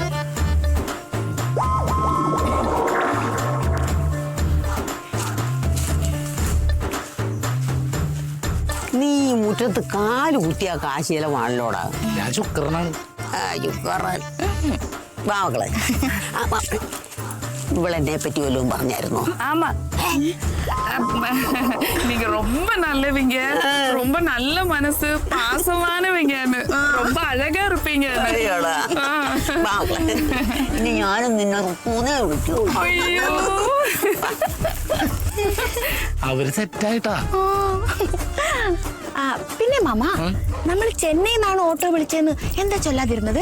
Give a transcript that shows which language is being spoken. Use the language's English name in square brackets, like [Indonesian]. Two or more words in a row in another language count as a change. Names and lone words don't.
[Malayalam] നീ മുറ്റത്ത് കാല് കുത്തിയാ കാശ് ചിലവാണല്ലോടാ. ഞാൻ ശുക്രനാണ്. വാ മക്കളെ. ഇവളെന്നെ പറ്റി വല്ലതും പറഞ്ഞായിരുന്നോ? [Tamil] ஆமா நீங்க ரொம்ப நல்லவங்க, ரொம்ப நல்ல மனசு, பாசமானவங்கன்னு, ரொம்ப அழகா இருப்பீங்க. [Malayalam] അയ്യോടാ. പാവങ്ങളെ. ഇനി ഞാനും നിന്നെ റുക്കൂന്നേ വിളിക്കൂ. [Tamil] ஐயோ [Malayalam] അവര് സെറ്റായിട്ടാ. പിന്നെ മാമ നമ്മൾ ചെന്നൈയിൽ നിന്നാണ് ഓട്ടോ വിളിച്ചതെന്ന് എന്താ ചൊല്ലാതിരുന്നത്?